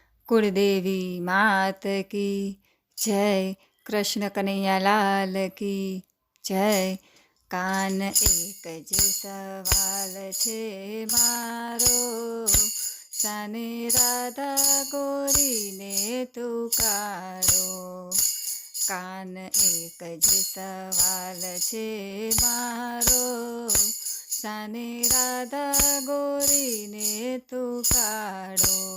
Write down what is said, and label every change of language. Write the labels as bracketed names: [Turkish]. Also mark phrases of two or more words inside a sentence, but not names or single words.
[Hindi] कुलदेवी मात की जय। कृष्ण कन्हैया लाल की जय। [Gujarati] કાન એક જ સવાલ છે મારો, સાને રાધા ગોરીને તુકારો. કાન એક જ સવાલ છે મારો, સાને રાધા ગોરીને તુકારો.